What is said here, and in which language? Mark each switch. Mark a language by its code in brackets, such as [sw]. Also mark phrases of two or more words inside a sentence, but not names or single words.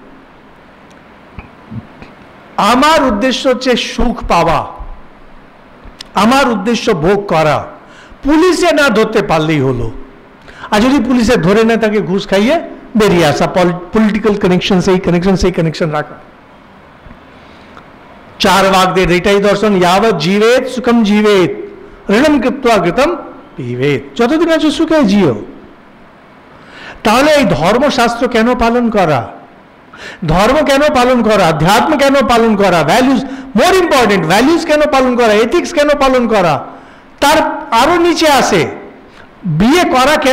[bn] আমার উদ্দেশ্য হচ্ছে সুখ পাওয়া, আমার উদ্দেশ্য ভোগ করা। পুলিশে না ধরতে পারলেই হলো। আর যদি পুলিশে ধরে নেয় তাকে ঘুষ খাইয়ে বেরিয়ে আসা, [en] political connection, [bn] সেই কানেকশন রাখা। চার বাগদের এটাই দর্শন, [sa] यावत् जीवेत सुखम जीवेत ऋणम कृत्वा घृतम पीवेत। [bn] যতদিন আছো সুখে জিও। তাহলে এই ধর্মশাস্ত্র কেন পালন করা? ধর্ম কেন পালন করা? আধ্যাত্ম কেন পালন করা? ভ্যালুজ, [en] more important, [bn] ভ্যালুজ কেন পালন করা? এথিক্স কেন পালন করা? তার আরো নিচে আসে বিয়ে করা কেন?